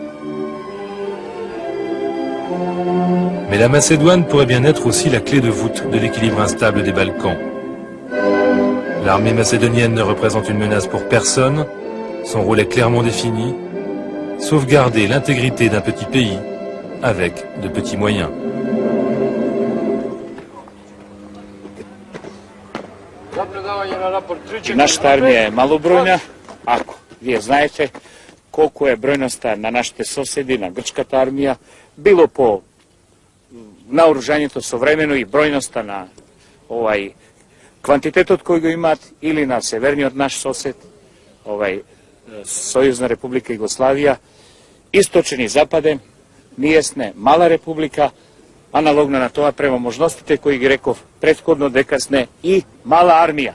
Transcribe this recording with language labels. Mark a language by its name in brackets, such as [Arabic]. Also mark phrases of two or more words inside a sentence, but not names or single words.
[French] Mais la Macédoine pourrait bien être aussi la clé de voûte de l'équilibre instable des Balkans. L'armée macédonienne ne représente une menace pour personne. Son rôle est clairement défini. Sauvegarder l'intégrité d'un petit pays avec de petits moyens. [Macedonian] Нашата армија е малобројна, ако вие знаете колку е бројноста на нашите соседи, на грчката армија, било по наоружањето современо и бројноста на квантитетот кој го имаат, или на северниот наш сосед, Сојузна република Југославија, источен и западен, ние сме мала република, аналогно на тоа према можностите кои ги реков претходно дека сме и мала армија.